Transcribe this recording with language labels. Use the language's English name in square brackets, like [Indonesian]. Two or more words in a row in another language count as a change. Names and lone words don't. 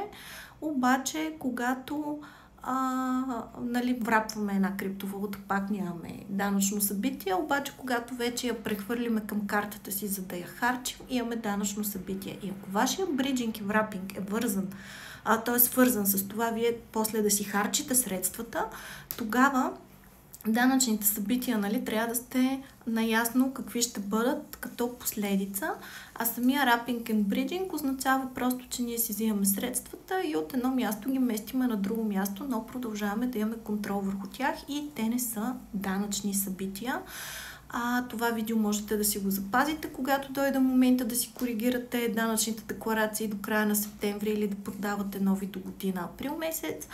[Bulgarian] Обаче, когато врапваме една криптовалута, пак нямаме данъчно събитие, обаче когато вече я прехвърлиме към картата си, за да я харчим, имаме данъчно събитие. И ако вашия бриджинг и врапинг е вързан, той е свързан с това вие после да си харчите средствата, тогава данъчните събития, трябва да сте наясно какви ще бъдат като последица, а самия [English] wrapping and bridging [Bulgarian] означава просто, че ние си взимаме средствата и от едно място ги местиме на друго място, но продължаваме да имаме контрол върху тях и те не са данъчни събития. Това видео можете да си го запазите, когато дойде момента да си коригирате данъчните декларации до края на септември или да продавате нови до година април месец.